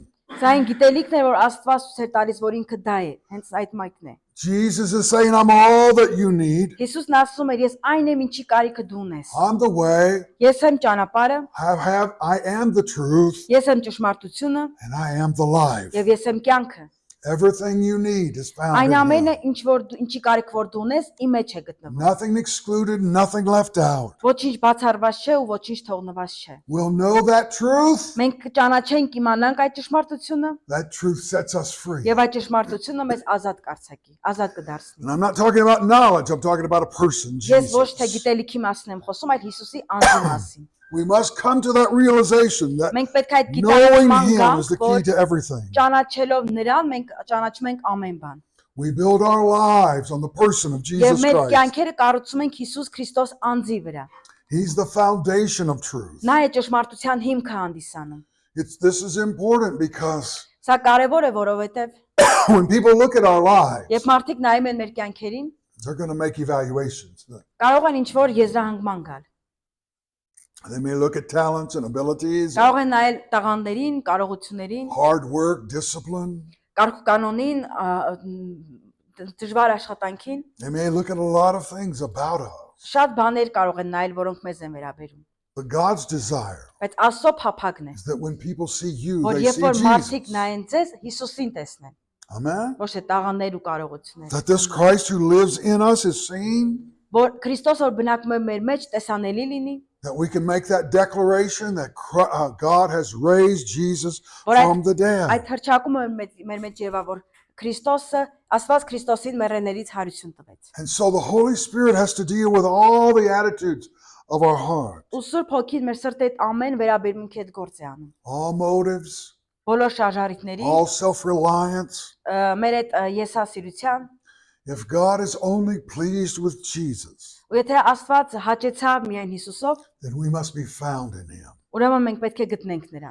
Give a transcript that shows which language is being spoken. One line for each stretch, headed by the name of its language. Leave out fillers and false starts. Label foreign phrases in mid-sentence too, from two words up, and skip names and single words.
Armenian: Սա այն գիտելիքն է, որ Աստված ցույց է տալիս, որ ինքը դա է, հենց այդ մայքն է։
English: Jesus is saying, I'm all that you need.
Armenian: Հիսուսն ասում էր, ես այն եմ, ինչի կարիքը դու ունես։
English: I'm the way.
Armenian: Ես եմ ճանապարհը,
English: I am the truth,
Armenian: ես եմ ճշմարտությունը
English: and I am the life.
Armenian: եւ ես եմ կյանքը։
English: Everything you need is found
Armenian: Այն
English: in
Armenian: ամենը,
English: him.
Armenian: ինչի կարիք որ դու ունես, իմ մեջ է գտնվում։
English: Nothing excluded, nothing left out.
Armenian: Ոչինչ բացառված չէ ու ոչինչ թողնված չէ։
English: We'll know that truth.
Armenian: Մենք կճանաչենք, իմանանք այդ ճշմարտությունը
English: That truth sets us free.
Armenian: եւ այդ ճշմարտությունը մեզ ազատ կարձակի, ազատ կդարձնի։
English: And I'm not talking about knowledge, I'm talking about a person,
Armenian: Ես ոչ թե Jesus. գիտելիքի մասին եմ խոսում, այլ Հիսուսի անձի մասին։
English: We must come to that realization that
Armenian: Մենք պետք է այդ
English: knowing
Armenian: գիտակցման
English: him is the
Armenian: գանք,
English: key
Armenian: որ
English: to everything.
Armenian: ճանաչելով նրան մենք ճանաչում ենք ամեն բան։
English: We build our lives on the person of
Armenian: Եվ Jesus մեր Christ. կյանքերը կառուցում ենք Հիսուս Քրիստոս անձի վրա։
English: He's the foundation of truth.
Armenian: Նա է ճշմարտության հիմքը հանդիսանում։
English: This is important because
Armenian: Սա կարևոր է, որովհետև
English: when people look at our lives,
Armenian: երբ մարդիկ նայում են մեր կյանքերին,
English: they're going to make evaluations.
Armenian: կարող են ինչ-որ եզրահանգման գալ։
English: They may look at talents and abilities,
Armenian: Կարող են նայել տաղանդներին, կարողություններին,
English: hard work, discipline.
Armenian: կարգուկանոնին, դժվար աշխատանքին,
English: They may look at a lot of things about us.
Armenian: շատ բաներ կարող են նայել, որոնք մեզ են վերաբերում։
English: But God's desire
Armenian: Բայց Աստծո փափագն է,
English: is that when people see you,
Armenian: որ
English: they
Armenian: երբ
English: see
Armenian: որ մարդիկ Jesus. նայեն ձեզ, Հիսուսին տեսնեն,
English: Amen?
Armenian: ոչ թե տաղանդներ ու կարողություններ։
English: That this Christ who lives in us is seen,
Armenian: Որ Քրիստոս որ բնակվում է մեր մեջ, տեսանելի լինի,
English: that we can make that declaration that God has raised Jesus
Armenian: որ այդ
English: from the dead.
Armenian: այդ հրճակումը մեր մեջ եղա, որ Քրիստոսը, Աստված Քրիստոսին մեռելներից հարություն տվեց։
English: And so the Holy Spirit has to deal with all the attitudes of our heart,
Armenian: Ու Սուրբ Հոգին մեր սրտի հետ ամեն վերաբերմունքի հետ գործ է անում։
English: all motives,
Armenian: Բոլոր շարժարիքների,
English: all self-reliance.
Armenian: մեր այդ եսասիրության,
English: If God is only pleased with Jesus,
Armenian: ու եթե Աստված հաճեցավ միայն Հիսուսով,
English: then we must be found in him.
Armenian: ուրեմն մենք պետք է գտնենք նրան։